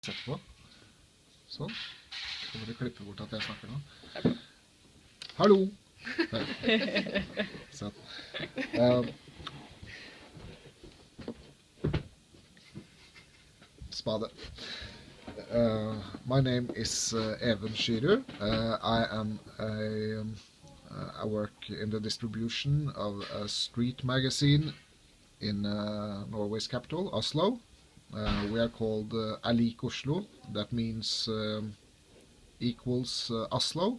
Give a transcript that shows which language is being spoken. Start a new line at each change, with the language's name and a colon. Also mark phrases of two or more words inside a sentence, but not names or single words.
Norwegian: Sett på. Sånn. Kommer du klippe bort at jeg snakker nå? Hallo! Sånn. Spade.
English: My name is Even Schyrud. I work in the distribution of a street magazine in Norway's capital, Oslo. We are called Alik Oslo. That means equals Oslo.